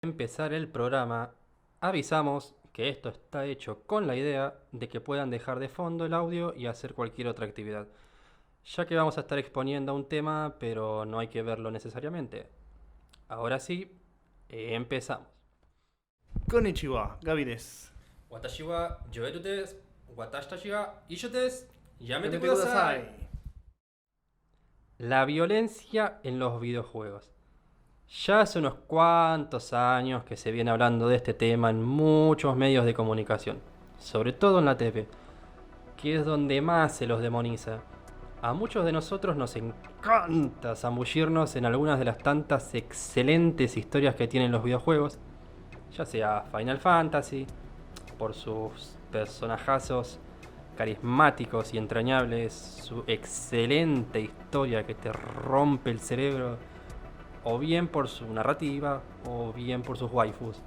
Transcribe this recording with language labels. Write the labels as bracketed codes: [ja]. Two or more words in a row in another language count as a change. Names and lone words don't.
[es] Empezar el programa, avisamos que esto está hecho con la idea de que puedan dejar de fondo el audio y hacer cualquier otra actividad, ya que vamos a estar exponiendo un tema, pero no hay que verlo necesariamente. Ahora sí, empezamos. [ja] こんにちは、Gaby です. 私は Joeru です。私たちが一緒です. Yamete Yamete kudasai. kudasai. [es] La violencia en los videojuegos. Ya hace unos cuantos años que se viene hablando de este tema en muchos medios de comunicación, sobre todo en la TV, que es donde más se los demoniza. A muchos de nosotros nos encanta zambullirnos en algunas de las tantas excelentes historias que tienen los videojuegos, ya sea Final Fantasy, por sus personajazos carismáticos y entrañables, su excelente historia que te rompe el cerebro, o bien por su narrativa, o bien por sus waifus.